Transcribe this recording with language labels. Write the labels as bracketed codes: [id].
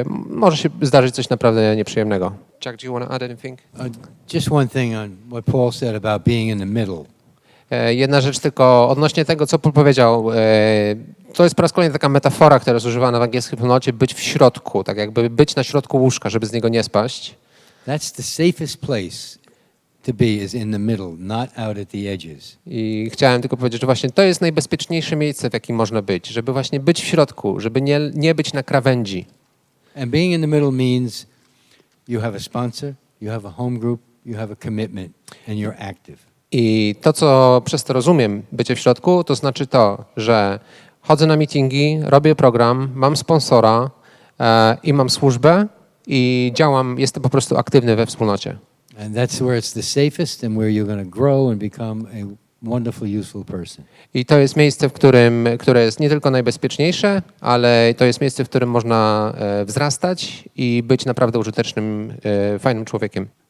[pl] może się zdarzyć coś naprawdę nieprzyjemnego. [en] Chuck, do you want to add anything? Just one thing on what Paul said about being in the middle. [pl] Jedna rzecz tylko odnośnie tego, co Paul powiedział. To jest po raz kolejny taka metafora, która jest używana w angielskiej wspólnocie, być w środku, tak jakby być na środku łóżka, żeby z niego nie spaść. [en] That's the safest place to be, is in the middle, not out at the edges. [pl] I chciałem tylko powiedzieć, że właśnie to jest najbezpieczniejsze miejsce, w jakim można być, żeby właśnie być w środku, żeby nie być na krawędzi. [en] And being in the middle means you have a sponsor, you have a home group, you have a commitment, and you're active. [pl] I to, co przez to rozumiem, bycie w środku, to znaczy to, że chodzę na meetingi, robię program, mam sponsora i mam służbę i działam, jestem po prostu aktywny we wspólnocie. [en] And that's where it's the safest and where you're going to grow and become a wonderful, useful person. [pl] I to jest miejsce, które jest nie tylko najbezpieczniejsze, ale to jest miejsce, w którym można wzrastać i być naprawdę użytecznym, fajnym człowiekiem.